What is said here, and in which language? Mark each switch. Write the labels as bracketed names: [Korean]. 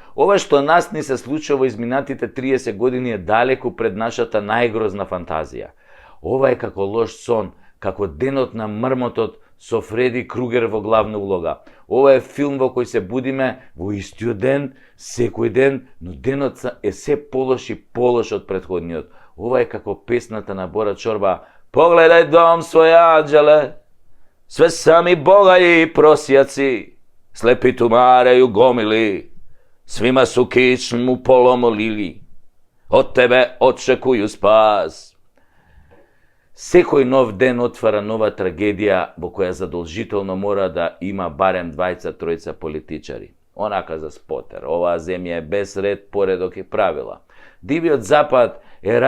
[Macedonian] Ова што нас ни се случува изминатите 30 години е далеку пред нашата најгрозна фантазија. Ова е како лош сон, како денот на мрмотот со Фреди Кругер во главна улога. Ова е филм во кој се будиме во истиот ден, секој ден, но денот е се полош и полош од претходниот. Ова е како песната на Бора Чорба: [Serbian] Погледај дом свој анđеле, све сами богаји и просјаци, слепи тумареју гомили, свима су кичму поломолили, од тебе очекују спас. [Macedonian] Секој нов ден отвара нова трагедија во која задолжително мора да има барем двајца-тројца политичари. Онака за спотер, оваа земја е без ред, поредок и правила. Дивиот запад е рај